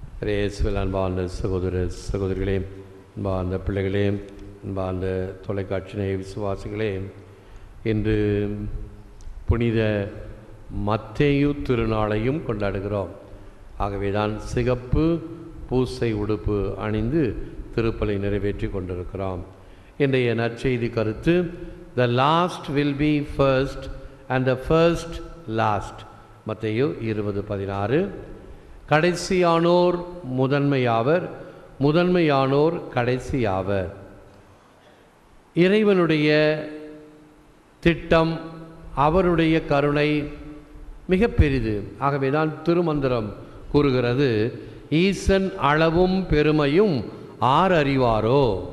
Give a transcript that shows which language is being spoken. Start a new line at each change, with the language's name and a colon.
Tamil: இயேசுவில் அன்பார்ந்த சகோதரிகளே, அன்பார்ந்த பிள்ளைகளே, அன்பார்ந்த தொலைக்காட்சி விசுவாசிகளே, இன்று புனித மத்தேயு திருநாளையும் கொண்டாடுகிறோம். ஆகவேதான் சிகப்பு பூசை உடுப்பு அணிந்து திருப்பலை நிறைவேற்றி கொண்டிருக்கிறோம். இன்றைய நற்செய்தி கருத்து,
English: the last will be first and the first last.
Tamil: மத்தேயு 20:16. கடைசியானோர் முதன்மையாவர், முதன்மையானோர் கடைசியாவர். இறைவனுடைய திட்டம், அவருடைய கருணை மிக பெரிது. ஆகவேதான் திருமந்திரம் கூறுகிறது, ஈசன் அளவும் பெருமையும் ஆர் அறிவாரோ.